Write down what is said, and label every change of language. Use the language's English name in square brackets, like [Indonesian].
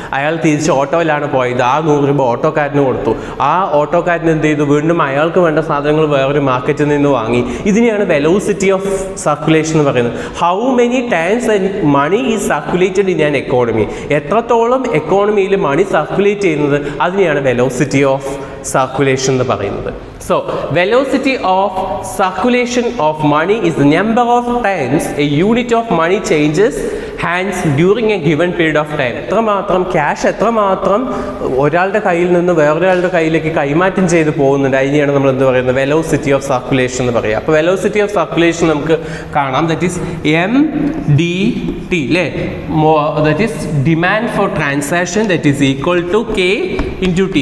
[Malayalam] അയാൾ തിരിച്ച് ഓട്ടോയിലാണ് പോയത്, ആ 100 രൂപ ഓട്ടോക്കാരന് കൊടുത്തു. ആ ഓട്ടോക്കാരൻ എന്ത് ചെയ്തു, വീണ്ടും അയാൾക്ക് വേണ്ട സാധനങ്ങൾ വേറൊരു മാർക്കറ്റിൽ നിന്ന് വാങ്ങി. ഇതിനെയാണ് വെലോസിറ്റി ഓഫ് സർക്കുലേഷൻ എന്ന് പറയുന്നത്. [English] How many times money is circulated in an economy. [Malayalam] എത്രത്തോളം എക്കോണമിയിൽ മണി സർക്കുലേറ്റ് ചെയ്യുന്നത്, അതിനെയാണ് വെലോസിറ്റി ഓഫ് സർക്കുലേഷൻ എന്ന് പറയുന്നത്. [English] So, velocity of circulation of money is the number of times a unit of money changes hands during a given period of time. [Malayalam] എത്രമാത്രം cash എത്രമാത്രം ഒരാളുടെ കയ്യിൽ നിന്ന് വേറൊരാളുടെ കയ്യിലേക്ക് കൈമാറ്റം ചെയ്ത് പോകുന്നുണ്ട്, അതിനെയാണ് നമ്മൾ എന്ത് പറയുന്നത്, വെലോസിറ്റി ഓഫ് സർക്കുലേഷൻ എന്ന് പറയുക. അപ്പോൾ വെലോസിറ്റി ഓഫ് സർക്കുലേഷൻ നമുക്ക് കാണാം. [English] That is MDT അല്ലേ, that is demand for transaction, that is equal to K into T.